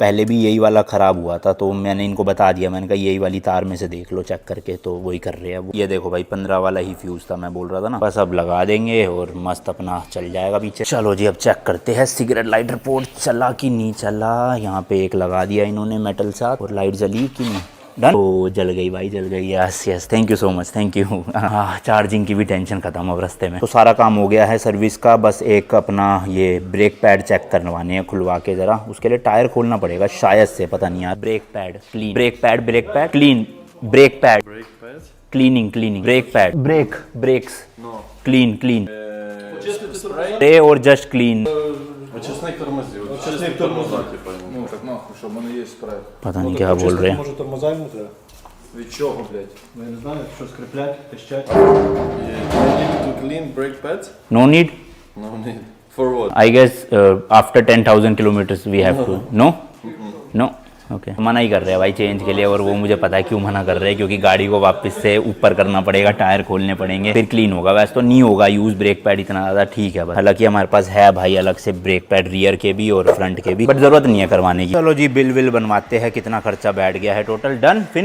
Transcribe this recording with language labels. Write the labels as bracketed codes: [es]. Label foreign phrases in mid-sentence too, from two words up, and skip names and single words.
[hi] पहले भी यही वाला ख़राब हुआ था, तो मैंने इनको बता दिया, मैंने कहा यही वाली तार में से देख लो चेक करके, तो वही कर रहे हैं। ये देखो भाई 15 वाला ही फ्यूज़ था, मैं बोल रहा था ना। बस अब लगा देंगे और मस्त अपना चल जाएगा पीछे। चलो जी अब चेक करते हैं [en] cigarette lighter port [hi] चला कि नहीं चला। यहाँ पे एक लगा दिया इन्होंने मेटल साथ, और लाइट जली कि नहीं। डन। तो जल गई भाई, जल गई। [en] yes yes, Thank you so much, thank you. [hi] हाँ, चार्जिंग की भी टेंशन खत्म अब रास्ते में। तो सारा काम हो गया है सर्विस का। बस एक अपना ये [en] brake pad [hi] चेक करवाने हैं खुलवा के जरा, उसके लिए टायर खोलना पड़ेगा शायद से, पता नहीं यार। [en] brake pad clean, brake pad clean, brake pad cleaning, brake pad, brakes clean spray और just clean. [uk] Очисник тормозів. Очисник тормоза, типу. Ну, так нахуй, що в мене є справа. [hi] पता नहीं क्या बोल रहे हैं। [uk] Може тормоза йому треба? Від чого, блядь? Ну я не знаю, що скріплять, пищать. [en] You need to clean brake pads? No need. No need. For what? I guess after 10,000 kilometers we have to. No? No. [hi] ओके मना ही कर रहे हैं भाई चेंज के लिए, और वो मुझे पता है क्यों मना कर रहे हैं, क्योंकि गाड़ी को वापस से ऊपर करना पड़ेगा, टायर खोलने पड़ेंगे, फिर क्लीन होगा। वैसे तो नहीं होगा [en] use brake pad [hi] इतना ज़्यादा, ठीक है। हालांकि हमारे पास है भाई अलग से [en] brake pad, [hi] रियर के भी और फ्रंट के भी, बट जरूरत नहीं है करवाने की। चलो जी बिल विल बनवाते हैं, कितना खर्चा बैठ गया है टोटल, [en] done finish.